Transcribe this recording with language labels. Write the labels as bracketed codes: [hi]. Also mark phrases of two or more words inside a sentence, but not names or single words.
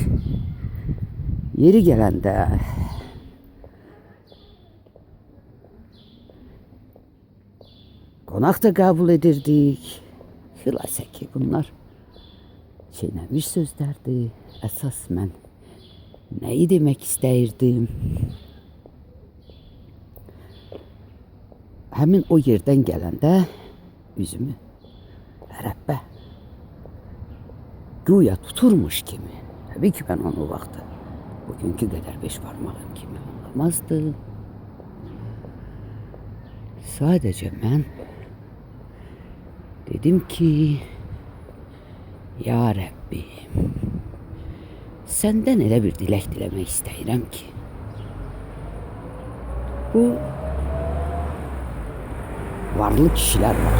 [az] Yeri gelende konak da kabul edirdik. [tr] Hülase ki bunlar çiğnemiş sözlerdi. [az] Esas ben neyi demek istəyirdim? Həmin o yerdən gələndə üzümü Rəbbə güya tuturmuş kimi. [tr] Tabii ki ben onu [az] o vaxtı [tr] bugünkü kadar 5 parmağım kimi anlamazdım. Sadece ben dedim ki ya Rabbi senden elə bir dilek dilemek istəyirəm ki bu varlı kişiler var.